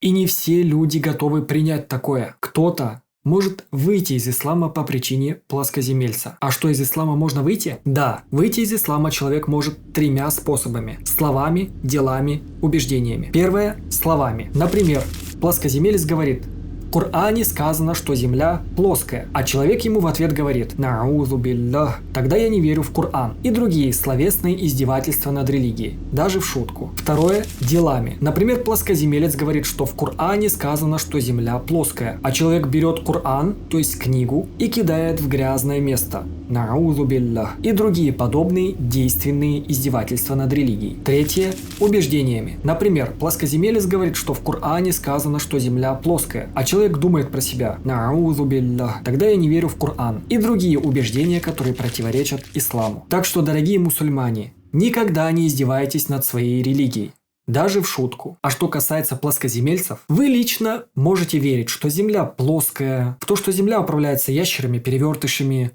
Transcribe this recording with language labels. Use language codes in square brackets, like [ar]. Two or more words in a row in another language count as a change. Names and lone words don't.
[ru] И не все люди готовы принять такое. Кто-то может выйти из ислама по причине плоскоземельца. А что, из ислама можно выйти? Да, выйти из ислама человек может тремя способами. Словами, делами, убеждениями. Первое – словами. Например, плоскоземелец говорит: в Коране сказано, что земля плоская, а человек ему в ответ говорит: [ar] «نعوذ بالله, [ru] тогда я не верю в Коран». И другие словесные издевательства над религией, даже в шутку. Второе – делами. Например, плоскоземелец говорит, что в Коране сказано, что земля плоская, а человек берет Коран, то есть книгу, и кидает в грязное место. [ar] نعوذ بالله. [ru] И другие подобные действенные издевательства над религией. Третье – убеждениями. Например, плоскоземелец говорит, что в Коране сказано, что земля плоская, а человек думает про себя: [ar] «نعوذ بالله, [ru] тогда я не верю в Коран». И другие убеждения, которые противоречат исламу. Так что, дорогие мусульмане, никогда не издевайтесь над своей религией. Даже в шутку. А что касается плоскоземельцев, вы лично можете верить, что земля плоская, в то, что земля управляется ящерами, перевертышами.